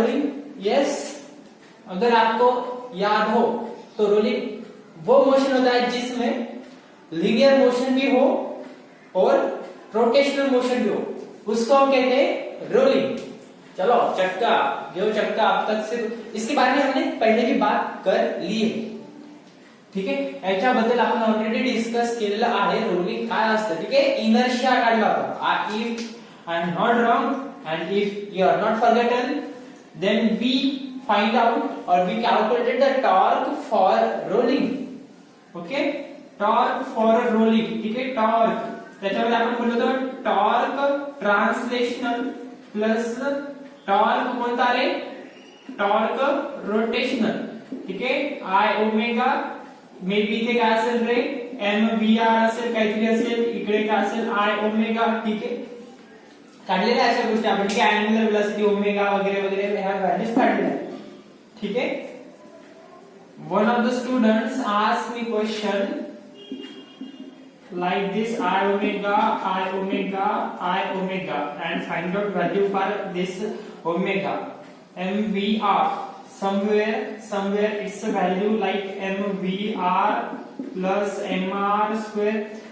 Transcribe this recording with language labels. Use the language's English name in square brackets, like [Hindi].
[Hindi] Rolling, yes, अगर आपको याद हो तो रोलिंग वो मोशन होता है जिसमें लीनियर मोशन भी हो और रोटेशनल मोशन भी हो, उसको हम कहते हैं रोलिंग। चलो चक्का, जो चक्का अब तक सिर्फ इसके बारे में हमने पहले भी बात कर ली है, ठीक है। [Marathi] याच्याबद्दल आपण ऑलरेडी डिस्कस केलेलं आहे। रोलिंग काय असतं, ठीक आहे, इनर्शिया काढला होता। [English] If I am not wrong and if you are not forgotten, then we find out or we calculated the torque for rolling, okay, torque for rolling, ठीक है। [Marathi] टॉर्क त्याच्यामध्ये आपण बोललो होतो टॉर्क ट्रान्सलेशनल प्लस टॉर्क कोणता रे, torque rotational, ठीक आहे। I omega may be इथे काय असेल रे, एम व्ही आर असेल, काहीतरी असेल, इकडे काय असेल आय ओमेगा, ठीक आहे। काढलेल्या अशा गोष्टी आपण, ठीक आहे, अँग्युलर वेलोसिटी ओमेगा वगैरे वगैरे ह्या व्हॅल्यूज काढलेल्या, ठीक है। [English] One of the students asked me question like this: I omega, and find out value for this omega. MVR, somewhere it's a value like MVR plus MR square.